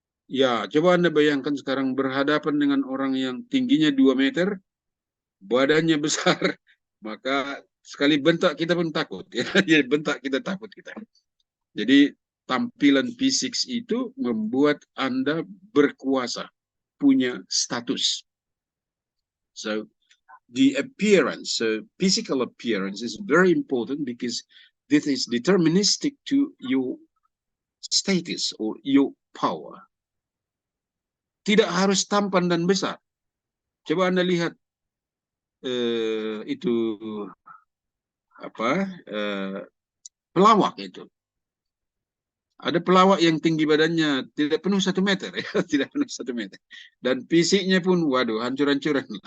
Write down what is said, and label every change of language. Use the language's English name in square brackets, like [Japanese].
[Indonesian] Ya, coba Anda bayangkan sekarang berhadapan dengan orang yang tingginya 2 meter, badannya besar, maka sekali bentak kita pun takut. Ya, bentak kita takut kita. Jadi tampilan fisik itu membuat Anda berkuasa, punya status. [English] So the appearance, physical appearance is very important because this is deterministic to your status or your power. [Indonesian] Tidak harus tampan dan besar. Coba Anda lihat itu apa pelawak itu. Ada pelawak yang tinggi badannya tidak penuh 1 meter, ya, tidak penuh 1 meter, dan fisiknya pun, waduh, hancur-hancuran.